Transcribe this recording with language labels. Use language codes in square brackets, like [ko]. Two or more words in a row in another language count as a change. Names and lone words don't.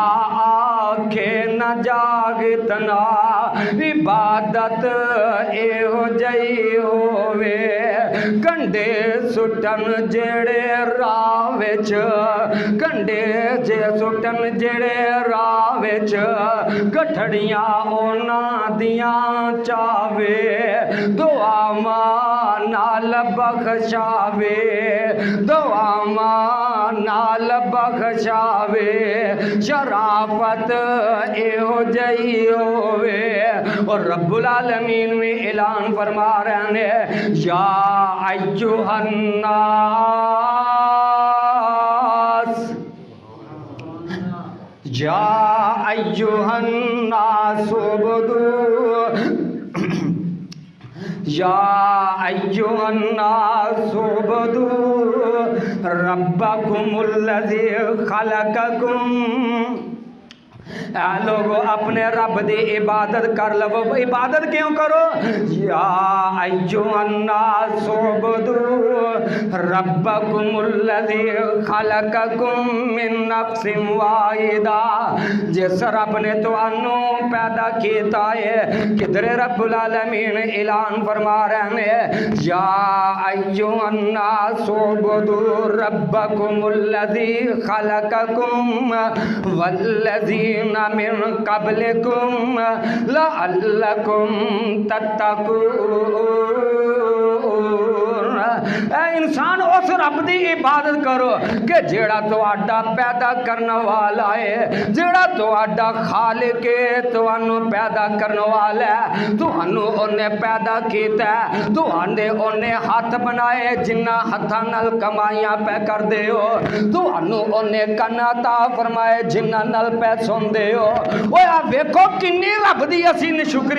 [pa] آکھے نا جاگتنا عبادت ایہو جئی ہووے کنڈے سٹن جیہڑے راہ وچ کنڈے جے سٹن جیہڑے راہ وچ گٹھڑیاں انہاں دیاں چاوے دعاواں نال بخشاوے دعاواں نال بخشاوے شرافت ایہو جئی ہووے اور [ar] رب العالمين [pa] میں اعلان فرما رہے ہیں [ar] يا أيها الناس يا أيها الناس اعبدوا يا أيها الناس اعبدوا ربكم الذي خلقكم [pa] لوگو اپنے رب دی عبادت کر لو عبادت کیوں کرو [ar] يا أيها الناس اعبدوا ربكم الذي خلقكم من نفس واحدة [pa] جس رب نے تہانوں پیدا کیتا ہے کدھرے [ar] رب العالمين [pa] اعلان فرما رہے ہیں [ar] يا أيها الناس اعبدوا ربكم الذي خلقكم والذين من قبلكم لعلكم تتقون انسان [pa] اس رب دی عبادت کرو کہ جیہڑا تہاڈا پیدا کرنے والا ہے جیہڑا تہاڈا خالق ہے تہانوں پیدا کرنے والا ہے تہانوں اوہنے پیدا کیتا ہے تہاڈے اوہنے ہاتھ بنائے جنہاں ہتھاں نال کمائیاں پے کردے ہو تہانوں اوہنے کن عطا فرمائے جنہاں نال پے سندے ہو اوئے آ ویکھو کنی رب دی اسیں ناشکری